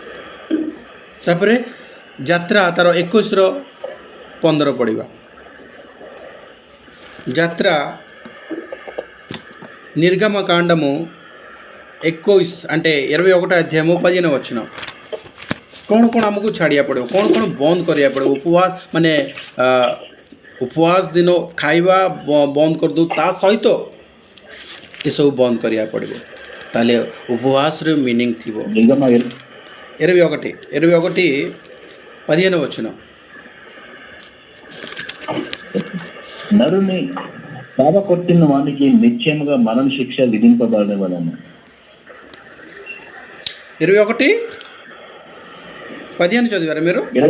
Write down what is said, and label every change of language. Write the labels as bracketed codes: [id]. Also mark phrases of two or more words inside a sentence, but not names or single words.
[or] ତାପରେ ଯାତ୍ରା ତାର 21-15 ପଡ଼ିବା ଯାତ୍ରା ନିର୍ଗମକାଣ୍ଡము 21 అంటే 21 ଅଧ୍ୟାୟ 15 వచନ କ'ଣ କ'ଣ ଆମକୁ ଛାଡ଼ିବାକୁ ପଡ଼ିବ, କ'ଣ କ'ଣ ବନ୍ଦ କରିବାକୁ ପଡ଼ିବ। ଉପବାସ ମାନେ ଉପବାସ ଦିନ ଖାଇବା ବନ୍ଦ କରିଦେଉ, ତା ସହିତ ଏସବୁ ବନ୍ଦ କରିବାକୁ ପଡ଼ିବ। ତାହେଲେ ଉପବାସର ମିନିଂ ଥିବ। 21:15 వచన [te] నరుని పాప కొట్టిన వానికి నిశ్చయముగా మరణ శిక్ష విధింపబడవలెను. 21:15 చదివారా మీరు?